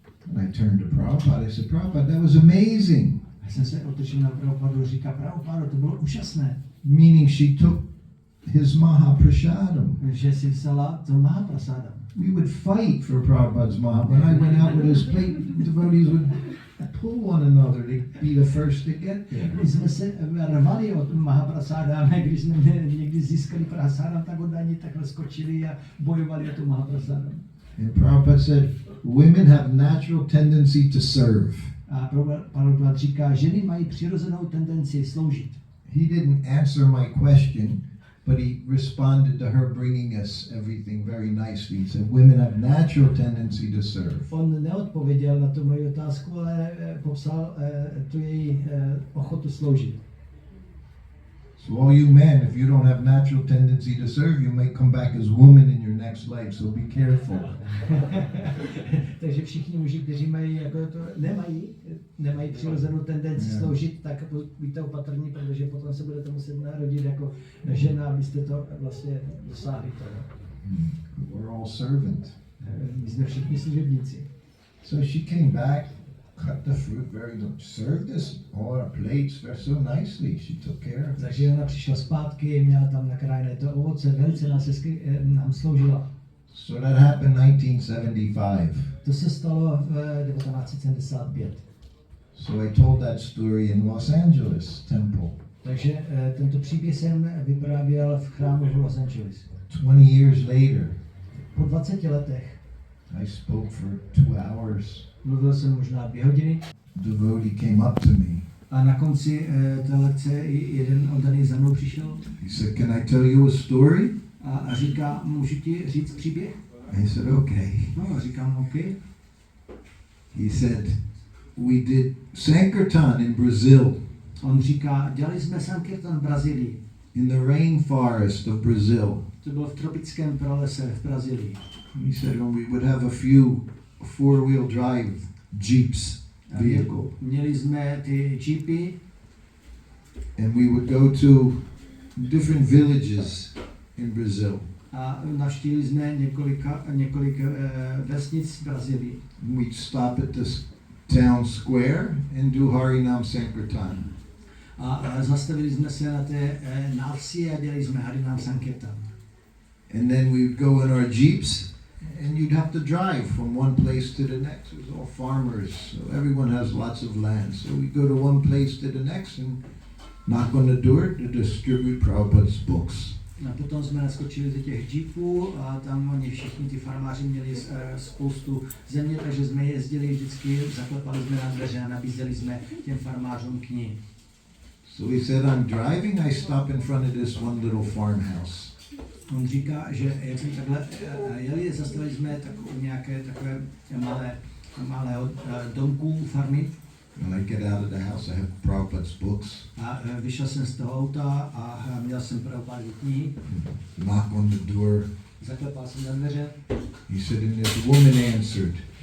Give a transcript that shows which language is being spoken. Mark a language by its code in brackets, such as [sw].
[en] And I turned to Prabhupada. I said, Prabhupada, that was amazing. [cs] Já jsem se otočil na Prabhupádu a říká, Prabhupádu, to bylo úžasné. [en] Meaning she took his Mahaprasadam. [cs] Že si vzala to Mahaprasadam. [en] We would fight for Prabhupada's Maha. When I went out with his plate, devotees would pull one another to be the first to get there. [cs] My jsme se rvali od Mahaprasadam, když jsme někdy získali Prasadam, tak oni takhle skočili a bojovali o tu Mahaprasadam. [en] And Prabhupada said, women have natural tendency to serve. [cs] A Prabhupada říká, ženy mají přirozenou tendenci sloužit. [en] He didn't answer my question, but he responded to her bringing us everything very nicely. He said, women have natural tendency to serve. [cs] On neodpověděl na tu moji otázku, ale popsal tu její ochotu sloužit. [en] So all you men, if you don't have natural tendency to serve, you may come back as woman in your next life, so be careful. [cs] Takže všichni muži, kteří mají, jako to, nemají přirozenou tendenci sloužit, tak buďte opatrní, protože potom se budete muset narodit jako žena, abyste to vlastně dosáhli toho. [en] We're all servant. [cs] My jsme všichni služebníci. [en] So she came back, cut the fruit very much, served us all our plates very so nicely. She took care of us. [cs] Takže ona přišla zpátky, měla tam nakrájené to ovoce, velice nám sloužila. [en] So that happened 1975. [cs] To se stalo v 1975. [en] So I told that story in Los Angeles temple. [cs] Takže tento příběh jsem vyprávěl v chrámu v Los Angeles. [en] 20 years later, [cs] Po 20 letech [en] I spoke for 2 hours. [cs] mluvil jsem možná 2 hodiny. [en] Devotee came up to me. [cs] A na konci té lekce jeden oddaný za mnou přišel. [en] He said, "Can I tell you a story?" [cs] A říká, můžu ti říct příběh? [en] I said, "Okay." [cs] No, a říkám, OK. [en] He said, "We did Sankirtan in Brazil, [cs] On říká, dělali jsme Sankirtan v Brazílii. [en] in the rainforest of Brazil." [cs] To bylo v tropickém pralese v Brazílii. [en] He said, "And we would have a few four-wheel drive jeeps vehicle, [cs] Měli jsme ty jeepy [en] and we would go to different villages in Brazil. [cs] a navštívili jsme několik vesnic v Brazílii. [en] We'd stop at this town square and do Harinam Sankirtan. [cs] A zastavili jsme se na té návsi a dělali jsme Harinam Sankirtan. [en] And then we'd go in our jeeps, and you'd have to drive from one place to the next. It was all farmers, so everyone has lots of land. So we go to one place to the next and knock on the door to distribute Prabhupada's books. [cs] A potom jsme naskočili do těch jeepů a tam oni všichni ty farmáři měli spoustu země, takže jsme jezdili vždycky, zaklepali jsme na dveře a nabízeli jsme těm farmářům knihy. [en] So he said, I'm driving, I stop in front of this one little farmhouse. [cs] On říká, že jak jsme takhle jeli, zastavili jsme nějaké takové malé domku farmy. [en] When I get out of the house, I have Prabhupada's books. [cs] A vyšel jsem z toho auta a měl jsem Prabhupadovy knihy. [en] Knock on the door. [cs] Zaklepal jsem na dveře. [en] He said, and this woman answered.